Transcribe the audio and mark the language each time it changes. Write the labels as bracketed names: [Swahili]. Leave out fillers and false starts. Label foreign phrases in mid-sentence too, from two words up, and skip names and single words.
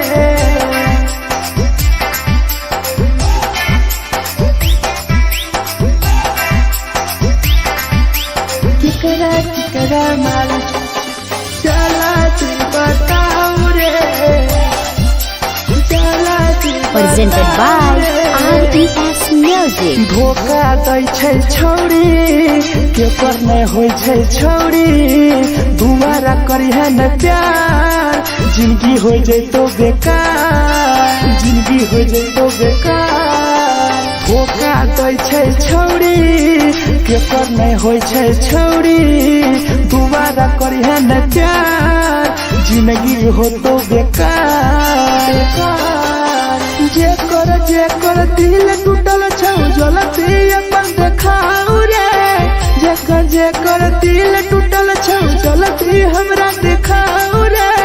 [Maithili] केकरा केकरा माल जला दी बताओ रे, जला दी [English] Presented by RES Music. Music. [Maithili] धोखा दै छै छौरी केकर नहीं होय छै छौरी दोबारा करिहे न प्यार जिंदगी हो जैतो बेकार जिंदगी हो जैतो बेकार धोखा दै छै छौरी केकर नहीं होय छै छौरी दोबारा करिहे न प्यार जिंदगी हो तो बेकार जेकर दिल टूटल छौ जलती अपन देखाऊ रे जेकर दिल टूटल छौ जलती हमरा देखाऊ रे